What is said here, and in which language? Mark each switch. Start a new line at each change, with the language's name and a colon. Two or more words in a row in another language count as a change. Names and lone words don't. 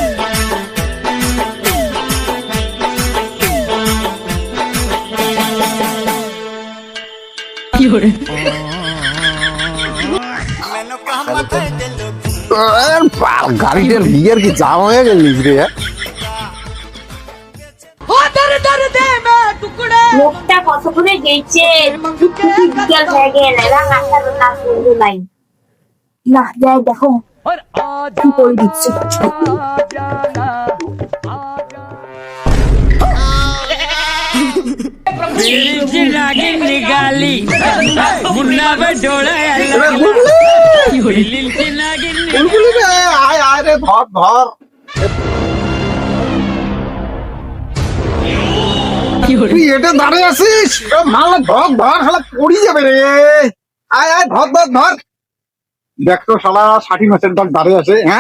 Bangla: গাড়িটার গিয়ার কি জাম হয়ে গেল রে? লোকটা কত করে গেছে, বিকেল হয়ে গেল, রান্নাটা না করবো নাই। না যাই দেখো কি করে দিচ্ছে।
Hindi: निकाली मुन्ना पे डोला
Bangla: আয় আয় রে, ধর ধর। তুই এটা দাঁড়িয়ে আছিস, মাল ধর ধর, শালা পড়ি যাবে রে। আয় আয়, ধর ধর ধর। দেখ তো শালা 60 মাসের দল দাঁড়িয়ে আছে। হ্যাঁ,